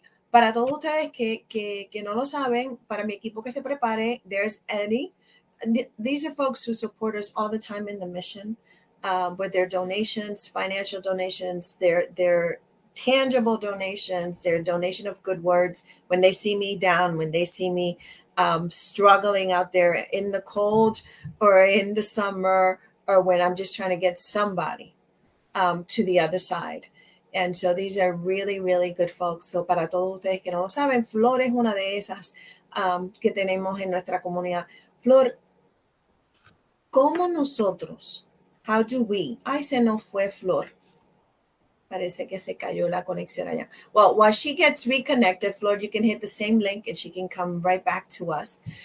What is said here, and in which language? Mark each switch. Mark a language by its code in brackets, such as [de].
[es] Para todos ustedes que no lo saben, para mi equipo que se prepare, [en] there's Eddie. These are folks who support us all the time in the mission with their donations, financial donations, their tangible donations, their donation of good words. When they see me down, when they see me struggling out there in the cold or in the summer, or when I'm just trying to get somebody to the other side. And so these are really, really good folks. [es] So para todos ustedes que no lo saben, Flor es una de esas que tenemos en nuestra comunidad. [en] Flor, [es] ¿cómo nosotros? [en] How do we? [es] Ay, se nos fue Flor. Parece que se cayó la conexión allá. [en] Well, while she gets reconnected, Flor, you can hit the same link and she can come right back to us.